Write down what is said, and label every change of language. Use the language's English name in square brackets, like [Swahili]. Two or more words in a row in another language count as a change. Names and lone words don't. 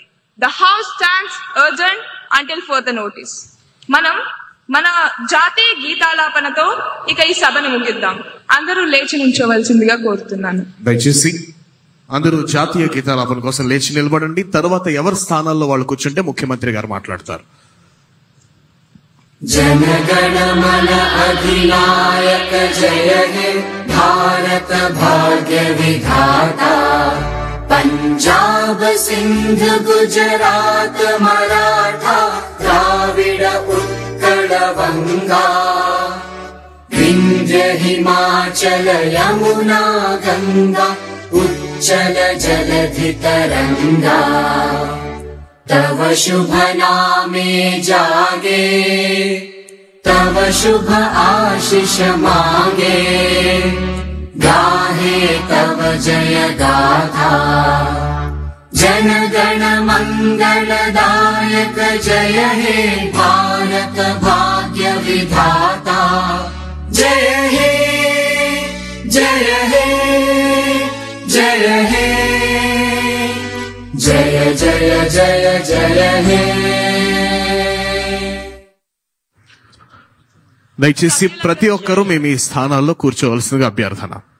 [English] The House stands adjourned until further notice. [Telugu] మనం మన జాతీయ గీతాలాపనతో ఇక ఈ సభను ముగిద్దాం. అందరూ లేచి నిల్చోవలసిందిగా కోరుతున్నాను. దయచేసి అందరూ జాతీయ గీతాలాపన కోసం లేచి నిలబడండి. తర్వాత ఎవరి స్థానాల్లో వాళ్ళు కూర్చుంటే ముఖ్యమంత్రి గారు మాట్లాడతారు. [Bangla] জনগণমন অধিনায়ক জয় হে ভারত ভাগ্য বিধাতা পঞ্জাব সিন্ধ গুজরাট মরাঠা দ্রাবিড় উৎকল বঙ্গ বিন্ধ্য হিমাচল যমুনা গঙ্গা উচ্ছল জলধি তরঙ্গ তব শুভ নামে জাগে তব শুভ আশিস মাগে গাহে তব জয় গাথা জন গণ মঙ্গলদায়ক জয় হে ভারত ভাগ্য বিধাতা জয় হে জয় হে জয় হে জয় জয় জয় জয় হে. [Telugu] దయచేసి ప్రతి ఒక్కరూ మేము ఈ స్థానాల్లో కూర్చోవలసిందిగా అభ్యర్థన.